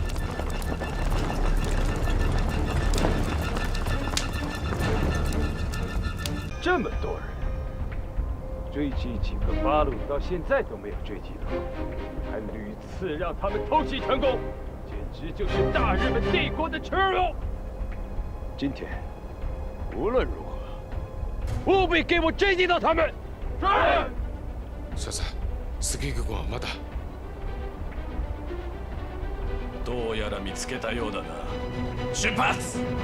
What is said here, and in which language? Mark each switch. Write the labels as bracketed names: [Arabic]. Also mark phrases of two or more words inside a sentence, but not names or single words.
[Chinese] 这么多人，追击几个八路到现在都没有追击到，还屡次让他们偷袭成功，简直就是大日本帝国的耻辱！今天无论如何，务必给我追击到他们。是。 [Japanese] さあ、スケグ君はまだ。どうやら見つけたようだな。出発。